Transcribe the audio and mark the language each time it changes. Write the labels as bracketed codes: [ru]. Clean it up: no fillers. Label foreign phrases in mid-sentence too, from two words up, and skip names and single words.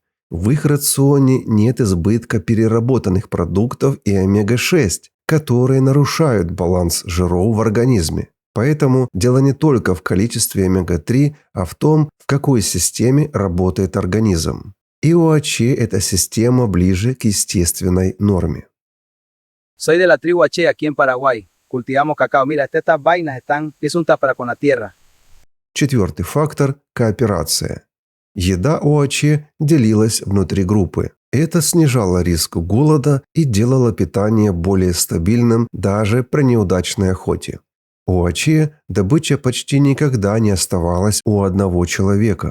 [ru] В их рационе нет избытка переработанных продуктов и омега-6, которые нарушают баланс жиров в организме. Поэтому дело не только в количестве омега-3, а в том, в какой системе работает организм. И у АЧ эта система ближе к естественной норме. [es] Soy de la tribu H aquí en Paraguay. Cultivamos cacao. Mira, estas vainas es un para con la tierra. [ru] Четвертый фактор – кооперация. Еда у АЧ делилась внутри группы. Это снижало риск голода и делало питание более стабильным даже при неудачной охоте. У АЧ добыча почти никогда не оставалась у одного человека.